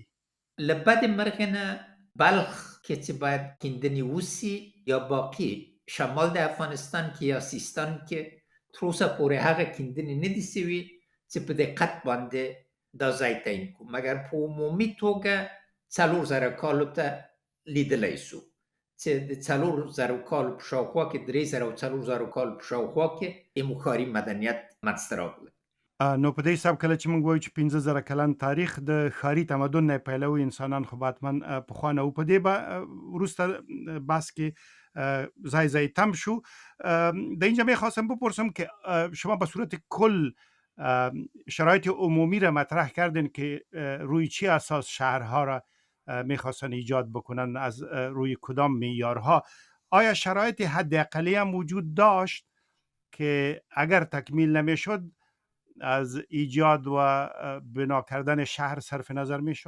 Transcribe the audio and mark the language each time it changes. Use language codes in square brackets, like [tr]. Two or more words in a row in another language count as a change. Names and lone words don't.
[ps] له بدې مرغې نه بلخ کې چې باید کیندنې وسي یا باقي شمال د افغانستان کې یا سیستان کې تر اوسه پورې هغه کیندنې نه دي سوي چې په دقت باندې دا ځای تعیین کړو، مګر په عمومي توګه 4,000 کالو ته لیدلی سو چې د 4,000 کالو په شاوخوا کې 3,000 او 4,000 کالو په شاوخوا کې یې ښاري مدنیت منځته راغلی. نو په دې حساب کله چې موږ وایو چې 15000 کلن تاریخ د ښاري تمدن نه پیلوي انسانان خو حتما پخوانه و. په دې به وروسته بحث کې ځای تم شو. [fa] در اینجا میخواستم بپرسم که شما به صورت کل شرایط عمومی را مطرح کردین که روی چی اساس شهرها را میخواستن ایجاد بکنن، از روی کدام معیارها. آیا شرایط حداقلی هم وجود داشت که اگر تکمیل نمیشد از ایجاد و بنا کردن شهر صرف نظر میشد؟